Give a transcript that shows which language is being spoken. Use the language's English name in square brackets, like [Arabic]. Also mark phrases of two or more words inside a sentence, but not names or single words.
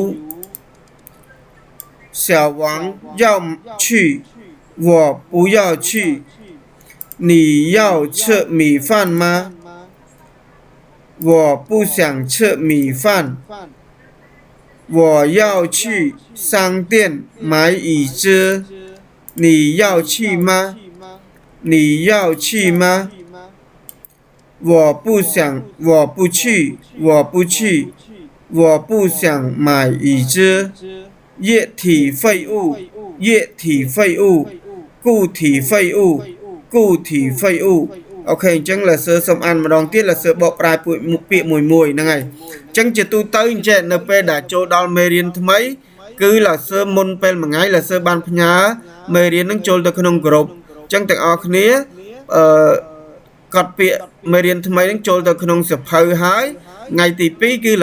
[Chinese] 小王要去我不要去你要吃米饭吗我不想吃米饭我要去商店买椅子你要去吗我不想我不去我不去我不想买椅子液体废物液体废物固体废物固体废物 [Khmer] អូខេអញ្ចឹងលសើសូមអានម្ដងទៀតលសើបកប្រែពាក្យមួយហ្នឹងហើយអញ្ចឹងជាទូទៅអញ្ចឹងនៅពេលដែលចូលដល់មេរៀនថ្មីគឺលសើមុនពេលមួយថ្ងៃលសើបានផ្ញើមេរៀននឹងចូលទៅក្នុងក្រុមអញ្ចឹងទាំងអស់គ្នាកត់ពាក្យមេរៀនថ្មីនឹងចូលទៅក្នុងសភៅហើយថ្ងៃទី2គឺល